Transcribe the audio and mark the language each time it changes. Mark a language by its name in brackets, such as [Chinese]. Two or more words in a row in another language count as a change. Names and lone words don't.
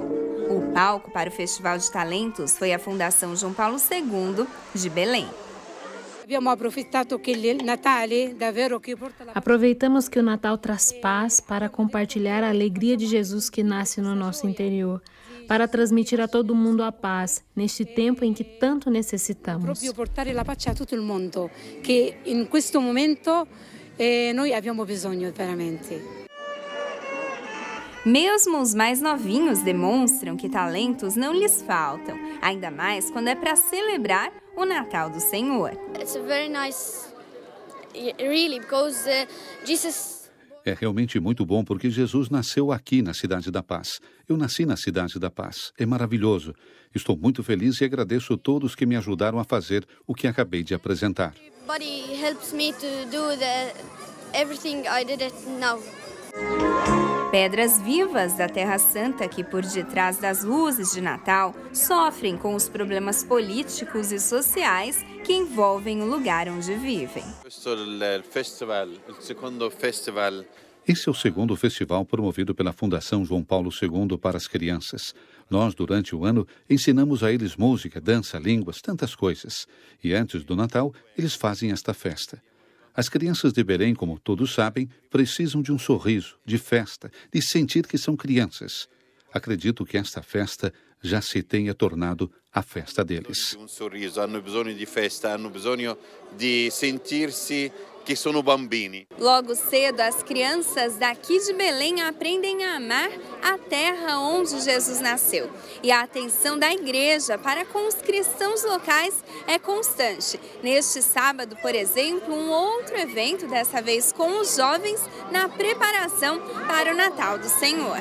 [Portuguese] O palco para o Festival de Talentos foi a Fundação João Paulo II de Belém. Aproveitamos que o Natal traz paz para compartilhar a alegria de Jesus que nasce no nosso interior, para transmitir a todo mundo a paz neste tempo em que tanto necessitamos. [Italian] Portare la pace a tutto il mondo, che in questo momento noi abbiamo bisogno veramente. [Portuguese] Mesmo os mais novinhos demonstram que talentos não lhes faltam, ainda mais quando é para celebrar o Natal do Senhor. É realmente muito bom porque Jesus nasceu aqui na Cidade da Paz. Eu nasci na Cidade da Paz. É maravilhoso. Estou muito feliz e agradeço a todos que me ajudaram a fazer o que acabei de apresentar. [English] Everybody helps me to do everything I did it now. [Portuguese] Pedras vivas da Terra Santa que, por detrás das luzes de Natal, sofrem com os problemas políticos e sociais que envolvem o lugar onde vivem. Esse é o segundo festival promovido pela Fundação João Paulo II para as crianças. Nós, durante o ano, ensinamos a eles música, dança, línguas, tantas coisas. E antes do Natal, eles fazem esta festa. As crianças de Belém, como todos sabem, precisam de um sorriso, de festa, de sentir que são crianças. Acredito que esta festa já se tenha tornado a festa deles. Um sorriso, [Italian] hanno bisogno di festa, hanno bisogno di sentirsi que sono bambini. [Portuguese] Logo cedo, as crianças daqui de Belém aprendem a amar a terra onde Jesus nasceu. E a atenção da igreja para com os cristãos locais é constante. Neste sábado, por exemplo, um outro evento, dessa vez com os jovens, na preparação para o Natal do Senhor.